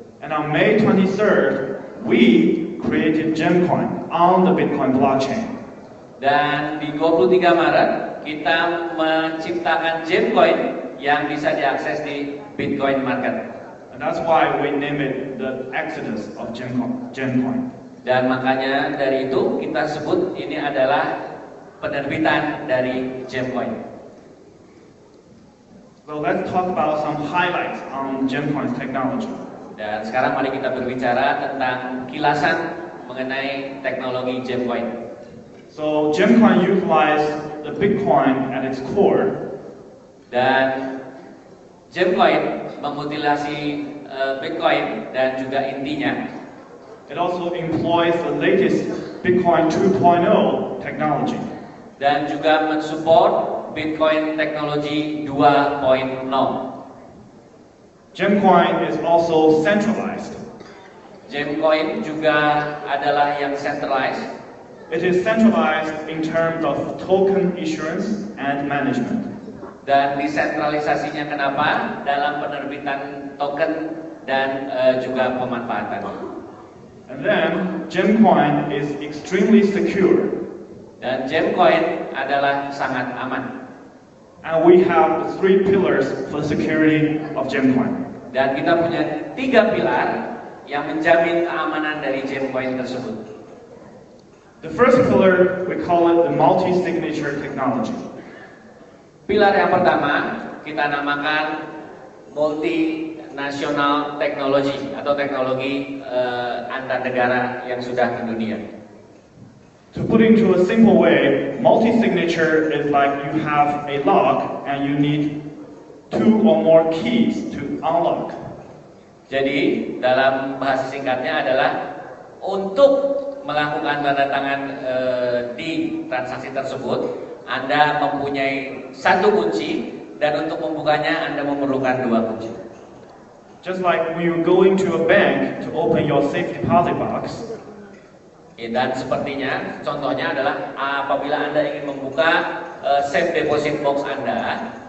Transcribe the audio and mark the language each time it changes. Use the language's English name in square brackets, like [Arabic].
[English] And on May 23rd, we created GemCoin on the Bitcoin blockchain. [Indonesian] Dan di 23 Maret, kita menciptakan GemCoin yang bisa diakses di Bitcoin market. [English] And that's why we name it the exodus of GemCoin. [Indonesian] Dan makanya dari itu kita sebut ini adalah penerbitan dari GemCoin. [English] So let's talk about some highlights on GemCoin's technology. [Indonesian] Dan sekarang mari kita berbicara tentang kilasan mengenai teknologi GemCoin. [English] So GemCoin utilized the Bitcoin at its core. [Indonesian] Dan GemCoin memutilasi Bitcoin dan juga intinya. [English] It also employs the latest Bitcoin 2.0 technology. [Indonesian] Dan juga mensupport Bitcoin teknologi 2.0. [English] GemCoin is also centralized. [Indonesian] GemCoin juga adalah yang centralized. [English] It is centralized in terms of token issuance and management. [Indonesian] Dan desentralisasinya kenapa? Dalam penerbitan token dan juga pemanfaatan. [English] And then GemCoin is extremely secure. [Indonesian] Dan GemCoin adalah sangat aman. [English] And we have the 3 pillars for the security of GemCoin. [Indonesian] Dan kita punya 3 pilar yang menjamin keamanan dari GemCoin tersebut. [English] The first pillar, we call it the multi-signature technology. [Indonesian] Pilar yang pertama kita namakan multinational technology atau teknologi antar negara yang sudah mendunia. [English] To put into a simple way, multi-signature is like you have a lock and you need 2 or more keys to unlock. [Indonesian] Jadi dalam bahasa singkatnya adalah untuk melakukan tanda tangan di transaksi tersebut, Anda mempunyai 1 kunci dan untuk membukanya Anda memerlukan 2 kunci. [English] Just like when you go into a bank to open your safe deposit box. [Indonesian] Dan sepertinya contohnya adalah apabila Anda ingin membuka safe deposit box Anda,